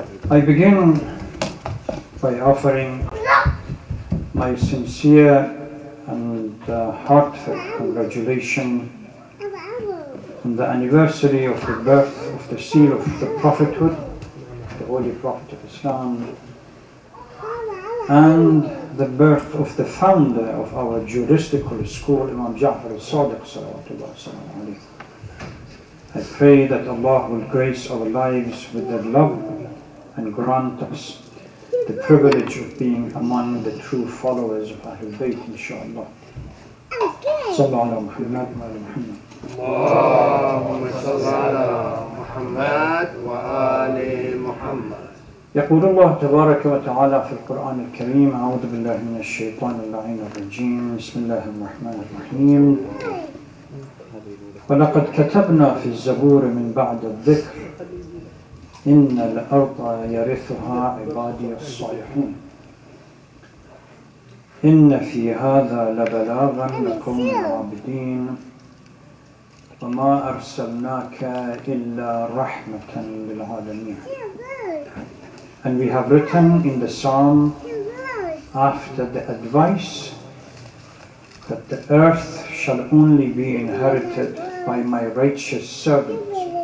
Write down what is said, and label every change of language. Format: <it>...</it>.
<en>I begin by offering my sincere and heartfelt congratulations on the anniversary of the birth of the seal of the prophethood, the Holy Prophet of Islam, and the birth of the founder of our juridical school, Imam Jafar al-Sadiq. I pray that Allah will grace our lives with their love and grant us the privilege of being among the true followers of Ahlul Bayt, inshallah.</en> <ar>Sallallahu ala Muhammad wa ala Muhammad. اللهم صل على محمد وآل محمد. يقول الله تبارك وتعالى في القرآن الكريم: أعوذ بالله من الشيطان اللعين الرجيم، بسم الله الرحمن الرحيم. ولقد كتبنا في الزبور من بعد الذكر إن الأرض يرثها عبادي الصالحون إن في هذا لبلاغا لقوم عابدين وما أرسلناك إلا رحمة للعالمين.</ar> <en>And we have written in the Psalm after the advice that the earth shall only be inherited by my righteous servants.</en>